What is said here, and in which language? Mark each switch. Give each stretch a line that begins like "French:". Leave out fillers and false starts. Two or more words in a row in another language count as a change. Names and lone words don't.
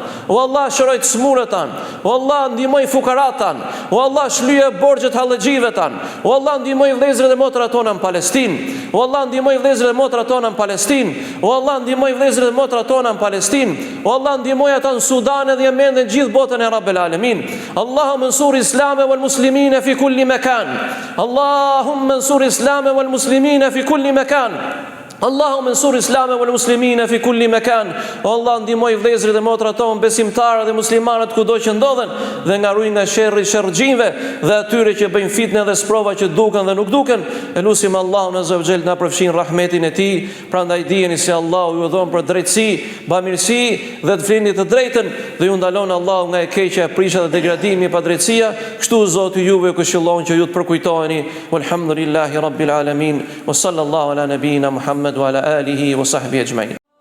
Albanian: O Allah, shëroj të smurët tanë. O Allah, ndihmoj fukarat tanë. O Allah, shlyje borxhet hallëxhive tanë. O Allah, ndihmoj vëllezërit dhe motrat tona në Palestinë. O Allah, ndihmoj vëllezërit dhe motrat tona në Palestinë. O Allah, ndihmoj vëllezërit dhe motrat tona në Palestinë. O Allah, ndihmoj ata në Sudan dhe Yemen dhe gjithë botën e
Arabic: رب العالمين. اللهم انصر الإسلام والمسلمين في كل مكان. اللهم انصر الإسلام والمسلمين في كل مكان. اللهم انصر الإسلام والمسلمين في كل مكان.
Albanian: O Allah, ndihmoj vëllezërit dhe motrat tonë besimtarë dhe muslimanët kudo që ndodhen dhe nga ruaj nga sherrri i sherrxhinjve dhe atyre që bëjnë fitnë dhe sprova që duken dhe nuk duken. E lutim Allahun
Arabic: عز وجل
Albanian: na përfshin rahmetin e tij. Prandaj dijeni se Allahu ju dhon për drejtësi, bamirësi dhe të flini të drejtën dhe ju ndalon Allahu nga e keqja, e prisha dhe degradimi, pa drejtësia. Kështu Zoti juve ju këshillon që ju të përkujtoheni.
Arabic: والحمد لله رب العالمين وصلى الله على نبينا محمد وعلى آله وصحبه أجمعين.